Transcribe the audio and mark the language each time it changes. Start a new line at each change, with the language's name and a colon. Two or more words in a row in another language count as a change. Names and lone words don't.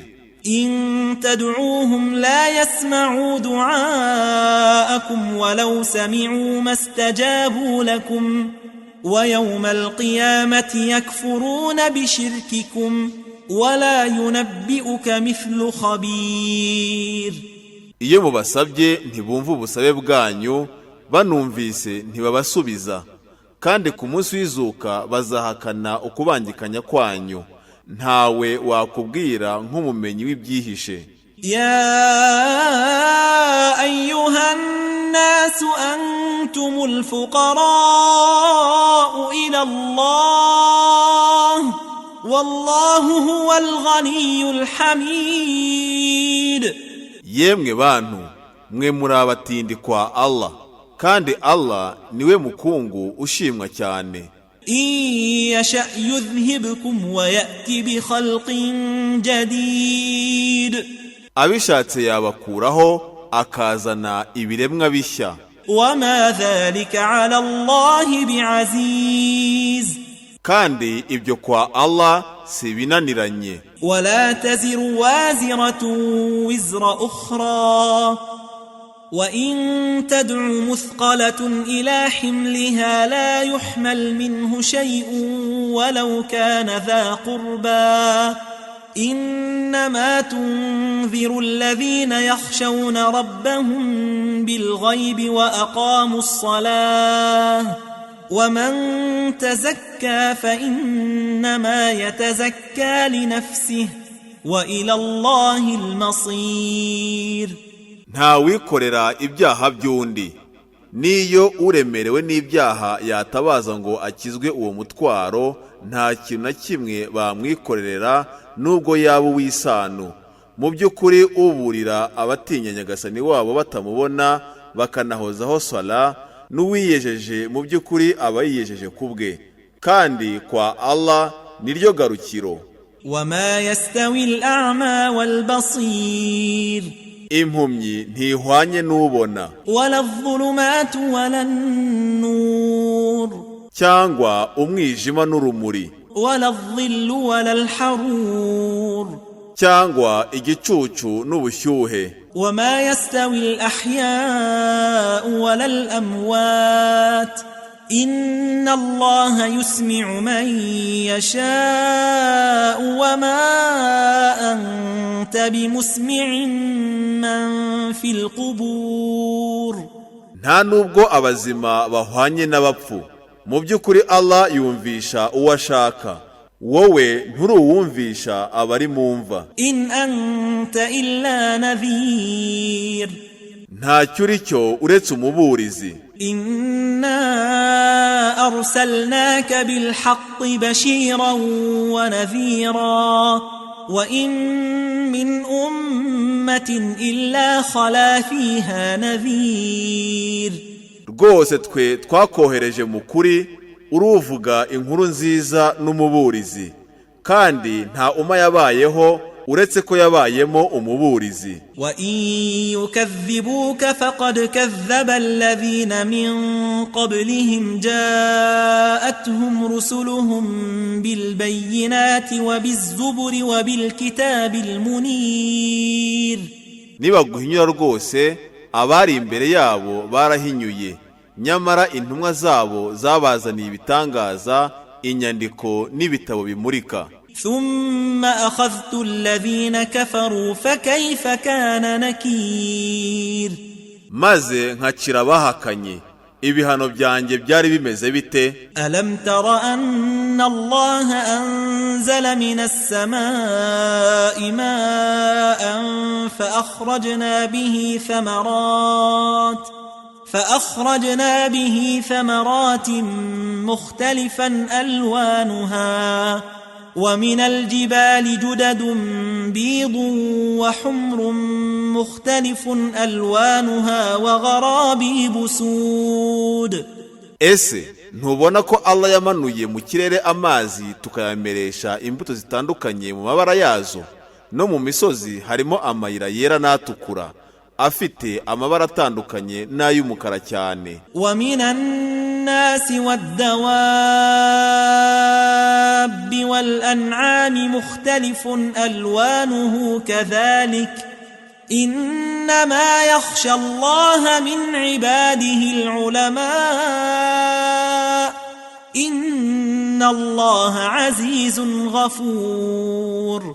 Arabic: إن تدعوهم لا يسمعوا دعاءكم ولو سمعوا ما استجابوا لكم ويوم القيامة يكفرون بشرككم ولا ينبئك مثل خبير.
Kinyarwanda: Iyo mubasabye ntibumva ubusabe bwanyu, banumvise ntibabasubiza, kandi ku munsi w'izuka bazahakana ukubangikanya kwanyu. Ntawe wakubwira nk'umumenyi w'ibyihishe.
Arabic: يا أيها الناس أنتم الفقراء إلى الله والله هو الغني الحميد.
Kinyarwanda: Yemwe bantu, mwe muri abatindi kwa Allah, kandi Allah niwe mukungu ushimwa cyane.
Arabic: إن يشأ يذهبكم ويأتي بخلق جديد.
Kinyarwanda: Abishatse yabakuraho akazana ibiremwa bishya.
Arabic: وما ذلك على الله بعزيز.
Kinyarwanda: Kandi ibyo kwa Allah si binaniranye.
Arabic: ولا تزر وازرة وزر أخرى وإن تدع مثقلة إلى حملها لا يحمل منه شيء ولو كان ذا قربى إنما تنذر الذين يخشون ربهم بالغيب وأقاموا الصلاة ومن تزكى فإنما يتزكى لنفسه وإلى الله المصير.
Kinyarwanda: nta wikorera ibyaha by'undi, niyo uremerewe n'ibyaha yatabaza ngo akizwe uwo mutwaro, nta kintu na kimwe bamwikorerera nubwo yaba uw'isano. mu by'ukuri uburira abatinya nyagasani wabo batamubona bakanahozaho sala, n'uwiyejeje mu by'ukuri aba yiyejeje kubwe, kandi kwa Allah niryo garukiro.
Arabic: وما يستوي الأعمى والبصير
Kinyarwanda: impumyi ntihwanye n'ubona,
Arabic: ولا الظلمات ولا النور
Kinyarwanda: cyangwa umwijima n'urumuri,
Arabic: ولا الظل ولا الحرور
Kinyarwanda: cyangwa igicucu n'ubushyuhe.
Arabic: وما يستوي الأحياء ولا الأموات إن الله يسمع من يشاء وما أنت بمسمع من في القبور.
Kinyarwanda: nta nubwo abazima bahwanye n'abapfu, mu by'ukuri Allah yumvisha uwo ashaka, wowe nturuwumvisha abari mu mva.
Arabic: إن أنت إلا نذير
Kinyarwanda: ntacyo uri cyo uretse umuburizi.
Arabic: إنا أرسلناك بالحق بشيرا ونذيرا وإن من أمة إلا خلا فيها نذير.
Kinyarwanda: rwose twe twakohereje mu kuri uruvuga inkuru nziza n'umuburizi, kandi nta umma yabayeho uretse ko yabayemo umuburizi.
Arabic: وإن يكذبوك فقد كذب الذين من قبلهم جاءتهم رسلهم بالبينات وبالزبر وبالكتاب المنير.
Kinyarwanda: nibaguhinyura rwose abari imbere yabo barahinyuye, nyamara intumwa zabo zabazaniye ibitangaza, inyandiko n'ibitabo bimurika.
Arabic: ثم أخذت الذين كفروا فكيف كان نكير.
Kinyarwanda: maze nkacira abahakanye, ibihano byanjye byari bimeze bite?
Arabic: ألم تر أن الله أنزل من السماء ماء فأخرجنا به ثمرات مختلفا ألوانها ومن الجبال جدد بيض وحمر مختلف ألوانها وغرابيب سود.
Kinyarwanda: ese ntubona ko Allah yamanuye mu kirere amazi tukayameresha imbuto zitandukanye mu mabara yazo, no mu misozi harimo amayira yera n'atukura afite amabara atandukanye n'ay'umukara cyane.
Arabic: ومن الناس والدواب والأنعام مختلف ألوانه كذلك إنما يخشى الله من عباده العلماء إن الله عزيز غفور.